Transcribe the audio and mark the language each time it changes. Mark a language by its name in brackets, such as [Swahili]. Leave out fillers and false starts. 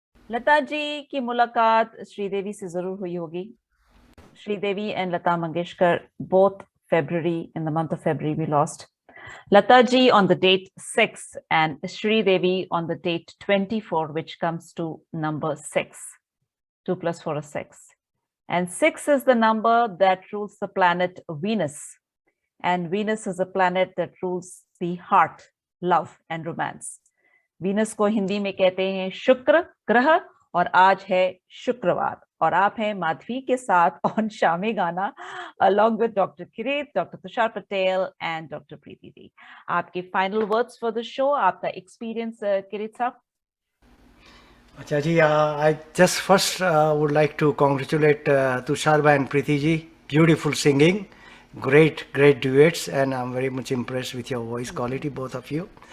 [Hindi] लता जी की मुलाकात श्रीदेवी से जरूर हुई होगी। [English] Sridevi and Lata Mangeshkar both February, in the month of February we lost. Lata ji on the date 6 and Sridevi on the date 24, which comes to number 6. 2 plus 4 is 6. And 6 is the number that rules the planet Venus. And Venus is a planet that rules the heart, love and romance. Venus [Hindi] को हिंदी में कहते हैं शुक्र ग्रह और आज है शुक्रवार और आप हैं माधवी के साथ ऑन शामे गाना [English] along with Dr. Kirit, Dr. Tushar Patel and Dr. Preeti ji. आपके final words for the show, आपका experience Kirit साहब. अच्छा जी, I just first would like to congratulate Tushar bhai and Preeti ji. Beautiful singing, great duets, and I'm very much impressed with your voice quality, both of you.